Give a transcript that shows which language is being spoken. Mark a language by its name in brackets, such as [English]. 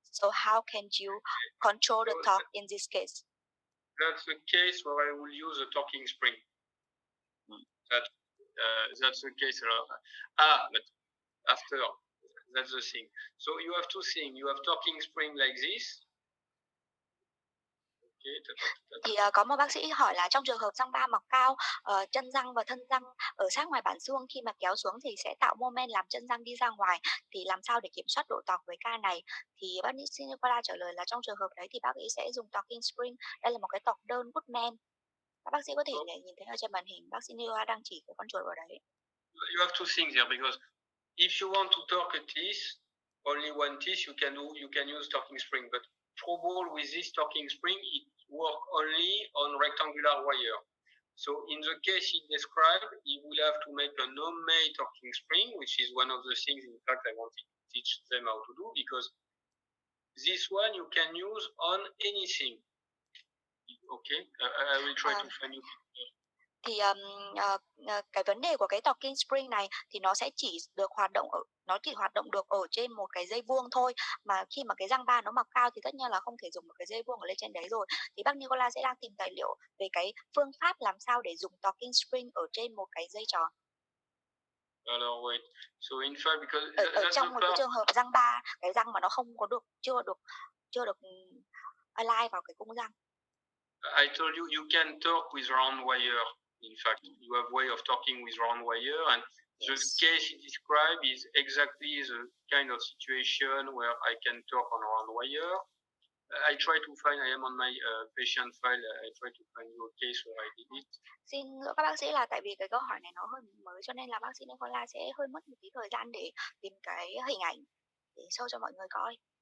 [English] So how can you control the torque in this case? That's the case where I will use a torquing spring. That's the case. But after, that's the thing. So you have two things. You have torquing spring like this. [Vietnamese] Thì có một bác sĩ hỏi là trong trường hợp răng ba mọc cao, chân răng và thân răng ở sát ngoài bản xương, khi mà kéo xuống thì sẽ tạo mô men làm chân răng đi ra ngoài, thì làm sao để kiểm soát độ tọc với ca này? Thì bác sĩ Nicola trả lời là trong trường hợp đấy thì bác ấy sẽ dùng torquing spring. Đây là một cái tọc đơn Woodman. Các bác sĩ có thể nhìn thấy ở trên màn hình, bác sĩ Nicola đang chỉ cái con chuột vào đấy. [English] You have two things here, because if you want to torque a teeth, only one teeth, you can use torquing spring, but trouble with this torquing spring, it works only on rectangular wire. So in the case he described, he will have to make a homemade torquing spring, which is one of the things, in fact, I wanted to teach them how to do, because this one you can use on anything. Okay, I will try to find you. [Vietnamese] Thì cái vấn đề của cái torquing spring này thì nó sẽ chỉ hoạt động được ở trên một cái dây vuông thôi, mà khi mà cái răng ba nó mọc cao thì tất nhiên là không thể dùng một cái dây vuông ở lên trên đấy rồi. Thì bác Nicola sẽ đang tìm tài liệu về cái phương pháp làm sao để dùng torquing spring ở trên một cái dây tròn. [English] Wait. So in fact, because [Vietnamese] ở trong một cái trường hợp răng ba, cái răng mà nó không có chưa được align vào cái cung răng. [English] I told you can torque with round wire. In fact, you have way of talking with round wire, and the case he described is exactly the kind of situation where I can talk on round wire. I try to find, I am on my patient file, I try to find your case where I did it. [Vietnamese] Xin lỗi các bác sĩ là tại vì cái câu hỏi này nó hơi mới cho nên là bác sĩ Nicola sẽ hơi mất một tí thời gian để tìm cái hình ảnh để show cho mọi người coi.